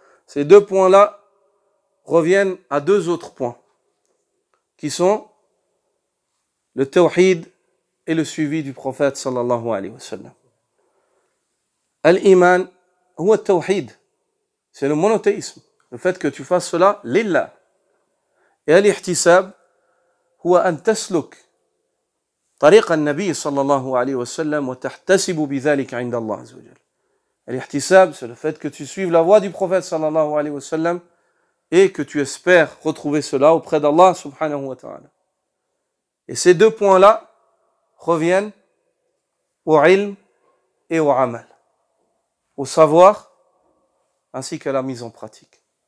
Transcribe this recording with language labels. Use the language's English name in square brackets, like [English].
[French] Ces deux points-là reviennent à deux autres points, qui sont le tawhid et le suivi du prophète sallallahu alayhi wa sallam. [Arabic] Al-Iman, huwa tawhid, [French] c'est le monothéisme, le fait que tu fasses cela lillah. [Arabic] Et al-ihtisab, huwa an tasluk طريق النبي صلى الله عليه وسلم وتحتسب بذلك عند الله عز وجل. [French] Al-ihtisab, c'est le fait que tu suives la voie du prophète sallallahu alayhi wa sallam et que tu espères retrouver cela auprès d'Allah subhanahu wa ta'ala. Et ces deux points-là reviennent au ilm et au amal, au savoir ainsi qu'à la mise en pratique.